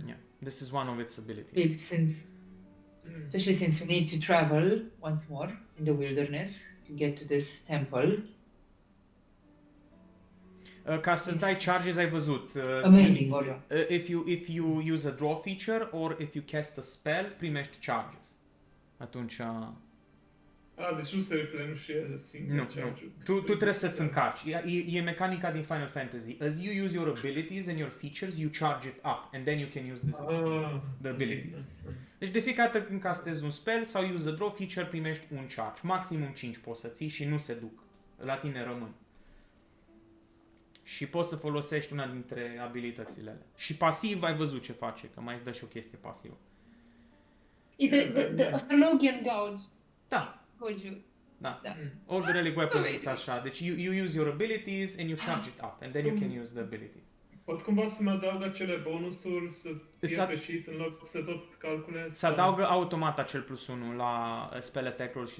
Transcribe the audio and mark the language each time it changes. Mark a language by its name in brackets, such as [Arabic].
[English] Yeah, this is one of its abilities. Especially since we need to travel once more in the wilderness to get to this temple. [Romanian] Ca să-ți dai charges, ai văzut. [English] Amazing, Orion. If you use a draw feature or if you cast a spell, [Romanian] primești charges. Atunci... Deci nu se replenușe singur Nu. charge-ul. Tu trebuie să-ți încarci. E mecanica din Final Fantasy. [English] As you use your abilities and your features, you charge it up. And then you can use the abilities. Nice. [Romanian] Deci de fiecare dată când castezi un spell sau [English] use a draw feature, [Romanian] primești un charge. Maximum 5 poți să ții și nu se duc. La tine rămân. Și poți să folosești una dintre abilitățile alea. Și pasiv ai văzut ce face, că mai îți dă și o chestie pasivă. [English] The astrologian gauge. [Romanian] Da. [English] Gauge. [Romanian] Da. Da. [English] All the relic weapons Amazing. [Romanian] așa. Deci [English] you use your abilities and you charge it up. And then you can use the abilities. [Romanian] Pot cumva să mă adaug acele bonusuri să fie S-a- greșit în loc să tot calculez? Se adaugă automat acel +1 la spell attack-ul și